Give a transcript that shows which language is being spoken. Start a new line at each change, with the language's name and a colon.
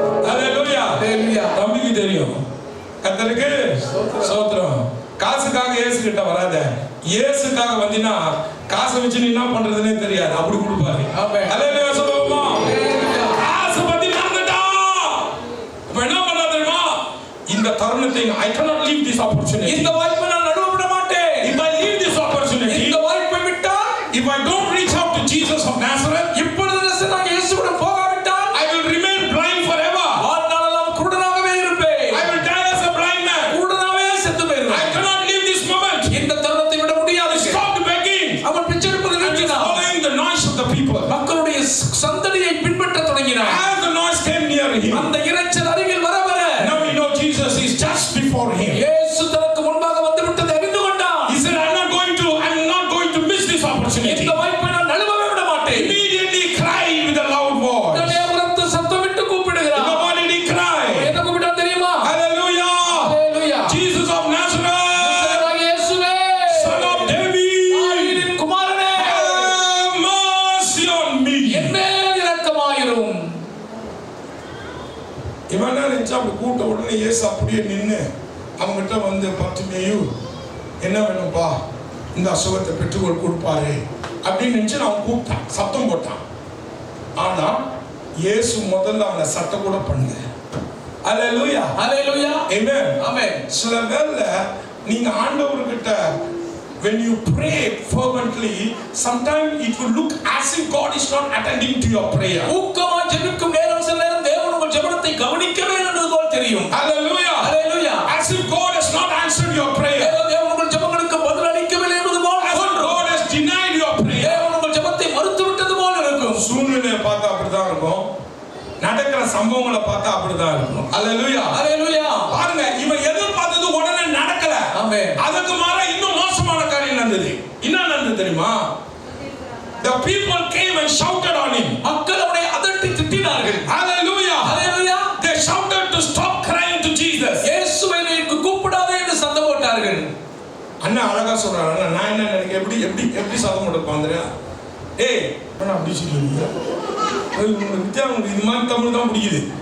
Tamil: அல்லேலூயா. தம்பிக்கு தெரியும். கர்த்தருக்கு ஸ்தோத்திரம். காசுக்காக இயேசு கிட்ட வராத. இயேசுக்காக வந்தினா காசை வச்சு நீ என்ன பண்றதுன்னே தெரியாது, அப்படி கொடுப்பாரு. அல்லேலூயா சொல்லுவோமா? காசு பத்தி மறந்துட்டா இப்ப என்ன பண்ண தெரியுமா? இந்த தருணத்தை
English: I cannot leave this opportunity.
Tamil: இந்த வாய்ப்பை நான் நழுவ விட மாட்டேன்.
English: If I leave this opportunity,
Tamil: இந்த வாய்ப்பை விட்டால்,
English: if I don't reach out to Jesus of Nazareth,
Tamil: இப்பொழுது நான் இயேசுவுடன் போகாவிட்டால்,
English: I will remain blind forever.
Tamil: வாழ்நாளெல்லாம் குருடனாகவே இருப்பேன்.
English: I will die as a blind man.
Tamil: குருடனாகவே செத்து போயிருவேன்.
English: I cannot leave this moment.
Tamil: இந்த தருணத்தை விட முடியாது.
English: Stop begging.
Tamil: அவன் பிச்சை எடுப்பதை நிறுத்தினான்.
English: Following the noise of the people.
Tamil: மக்களுடைய சந்தடியை பின்பற்ற தொடங்கினான்.
English: As the noise came near him,
Tamil: அந்த இரைச்சல் அருகில் வர வர,
English: now we know Jesus is just before him.
Tamil: இயேசு தனக்கு முன்பாக வந்து விட்டதை அறிந்து கொண்டான்.
English: He said, I'm not going to miss this opportunity.
Tamil: இந்த வாய்ப்பை நான் நழுவவே விட மாட்டேன்.
English: Immediately cried with a loud voice.
Tamil: உடனே உரத்த சத்தமிட்டு கூப்பிடுகிறார்.
English: What did he cry?
Tamil: என்ன கூப்பிட்டான் தெரியுமா?
English: Hallelujah. Hallelujah. Jesus of Nazareth.
Tamil: இயேசுவே,
English: son of David.
Tamil: தாவீதின் குமாரனே,
English: have mercy on me.
Tamil: என் மேல் இரக்கமாயிரும். இவன் நினைச்சா அப்படி கூட்ட உடனே இயேசு அப்படியே நின்று அவங்ககிட்ட வந்து, பர்த்திமேயு என்ன வேணும்பா, இந்த அசுகத்தை பெற்றுக்கொள் கொடுப்பாரு அப்படின்னு நினைச்சு அவன் கூப்பிட்டான், சத்தம் போட்டான். ஆனா இயேசு முதல்ல அவனை சத்தம் கூட பண்ணல. அல்லேலூயா. அல்லேலூயா. ஆமென் ஆமென். சில வேளை நீங்க ஆண்டவர்கிட்ட
English: when you pray fervently, sometimes it will look as if God is not attending to your prayer.
Tamil: ஊக்கமா ஜெபிக்கும் நேரம் சில நேரம் தேவன் உங்கள் ஜெபத்தை கவனிக்கவே இல்லைன்றது போல் தெரியும்.
English: Hallelujah. Hallelujah. As if God has not answered your prayer.
Tamil: தேவன் உங்கள் ஜெபங்களுக்கு பதில் அளிக்கவில்லை என்பது போல்,
English: as if God has denied your prayer.
Tamil: தேவன் உங்கள் ஜெபத்தை மறுத்து விட்டது போல் இருக்கும். சூழ்நிலையை பார்த்தா அப்படிதான் இருக்கும், நடக்கிற சம்பவங்களை பார்த்தா அப்படிதான் இருக்கும். அல்லேலூயா. அல்லேலூயா. பாருங்க, இவன் எதிர்பார்த்தது உடனே நடக்கல. ஆமென். அதுக்கு மாறா இன்னும் மோசமான காரியம் நடந்தது. என்ன நடந்தது தெரியுமா?
English: The people came and shouted on him.
Tamil: மக்கள் அவனை அதட்டி திட்டினார்கள்.
English: Hallelujah. Hallelujah. They shouted to stop crying to Jesus.
Tamil: இயேசுவை நீக்கு கூப்பிடாதே என்று சத்தம் போட்டார்கள். அண்ணா அழகா சொல்றாரு. நான் என்ன நினைக்க எப்படி சத்தம் போட்டு பாந்தறா? ஏய், என்ன அப்படி சொல்றீங்க? உங்களுக்கு வித்தியாசம், இது மாதிரி தமிழ் தான் பிடிக்குது.